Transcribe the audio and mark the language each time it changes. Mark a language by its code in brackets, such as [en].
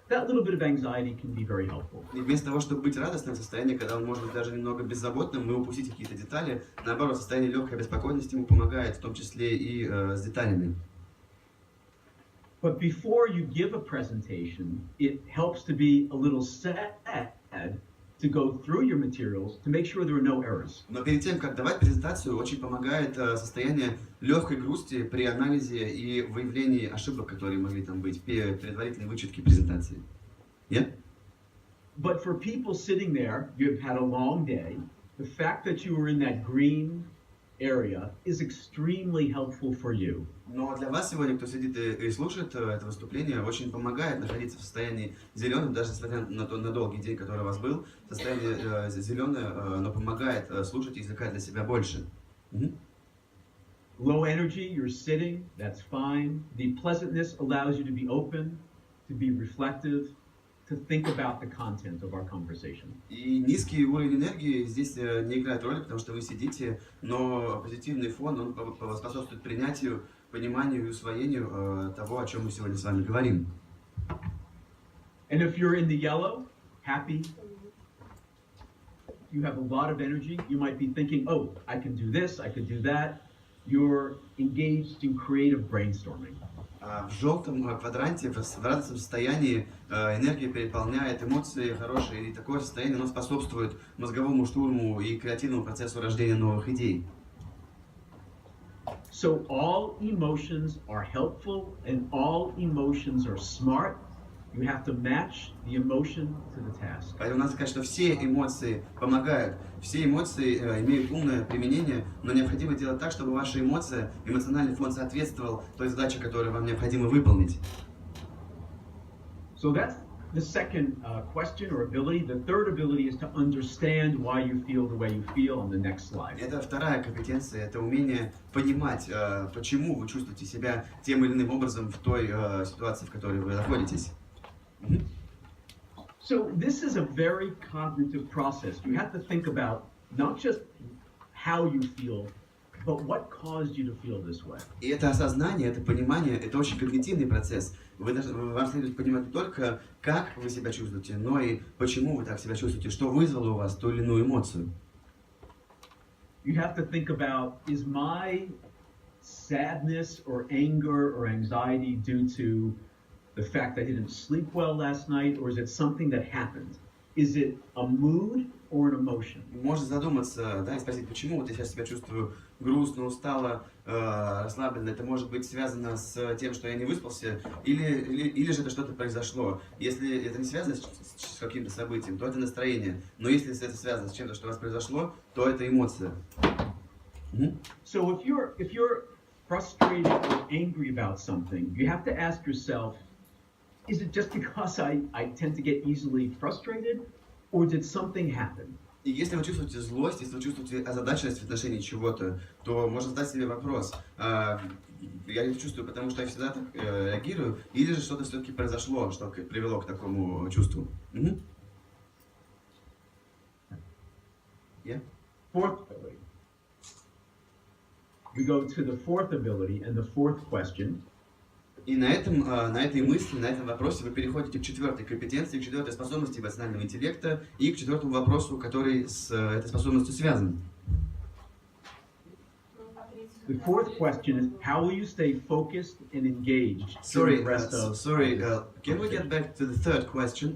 [en] that little bit of anxiety can be very helpful. [ru] И вместо того, чтобы быть радостным в состоянии, когда он может быть даже немного беззаботным, мы упустить какие-то детали, наоборот, состояние легкой беспокойности ему помогает, в том числе и с деталями. [en] But before you give a presentation, it helps to be a little sad to go through your materials to make sure there are no errors. [ru] Но перед тем, как давать презентацию, очень помогает состояние легкой грусти при анализе и выявлении ошибок, которые могли там быть, предварительной вычетки презентации. [en] Yeah? But for people sitting there, you've had a long day, the fact that you were in that green area is extremely helpful for you. [ru] Но для вас сегодня, кто сидит и слушает это выступление, очень помогает находиться в состоянии зеленым, даже несмотря на долгий день, который у вас был. Состояние зеленое, оно помогает слушать и извлекать для себя больше. [en] Low energy, you're sitting, that's fine. The pleasantness allows you to be open, to be reflective, to think about the content of our conversation. [ru] И низкий уровень энергии здесь не играет роли, потому что вы сидите, но позитивный фон, он способствует принятию, пониманию и усвоению того, о чем мы сегодня с вами говорим. [en] And if you're in the yellow, happy, you have a lot of energy, you might be thinking, oh, I can do this, I could do that. You're engaged in creative brainstorming. [ru] В желтом квадранте, в радостном состоянии энергия переполняет, эмоции хорошие, и такое состояние оно способствует мозговому штурму и креативному процессу рождения новых идей. [en] So all emotions are helpful and all emotions are smart. You have to match the emotion to the task. [ru] Поэтому надо сказать, что все эмоции помогают, все эмоции имеют умное применение, но необходимо делать так, чтобы ваша эмоция, эмоциональный фон соответствовал той задаче, которую вам необходимо выполнить. [en] So that's the second question or ability. The third ability is to understand why you feel the way you feel on the next slide. [ru] Это вторая компетенция, это умение понимать, почему вы чувствуете себя тем или иным образом в той ситуации, в которой вы находитесь. [en] So this is a very cognitive process. You have to think about not just how you feel, but what caused you to feel this way. [ru] И это осознание, это понимание, это очень когнитивный процесс. Вам следует понимать не только, как вы себя чувствуете, но и почему вы так себя чувствуете, что вызвало у вас ту или иную эмоцию. [en] You have to think about, is my sadness or anger or anxiety due to the fact I didn't sleep well last night, or is it something that happened? Is it a mood or an emotion? [ru] Можно задуматься, да, и спросить, почему вот я сейчас себя чувствую грустно, устало, расслабленно. Это может быть связано с тем, что я не выспался, или же это что-то произошло. Если это не связано с каким-то событием, то это настроение. Но если это связано с чем-то, что у вас произошло, то это эмоция. [en] So if you're frustrated or angry about something, you have to ask yourself, is it just because I tend to get easily frustrated, or did something happen? [ru] И если вы чувствуете злость, если вы чувствуете озадаченность в отношении чего-то, то можно задать себе вопрос, я это чувствую, потому что я всегда так реагирую, или же что-то все-таки произошло, что привело к такому чувству. [en] Yeah? Fourth ability. We go to the fourth ability and the fourth question. [ru] И на этой мысли, на этом вопросе вы переходите к четвертой компетенции, к четвертой способности эмоционального интеллекта и к четвертому вопросу, который с этой способностью связан. [en] The fourth question is, how will you stay focused and engaged? Sorry, can we get back to the third question?